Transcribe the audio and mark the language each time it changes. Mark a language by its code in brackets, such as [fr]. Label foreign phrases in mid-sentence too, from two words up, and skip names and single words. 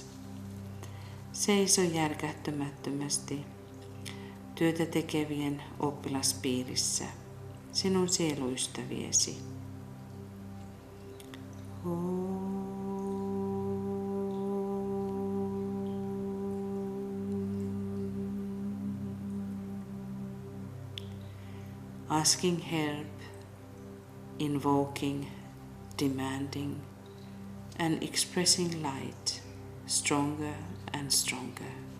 [fi] Seiso järkähtämättömästi työtä tekevien oppilaspiirissä, sinun sieluystäviesi. [en] Asking help, invoking, demanding, and expressing light stronger and stronger.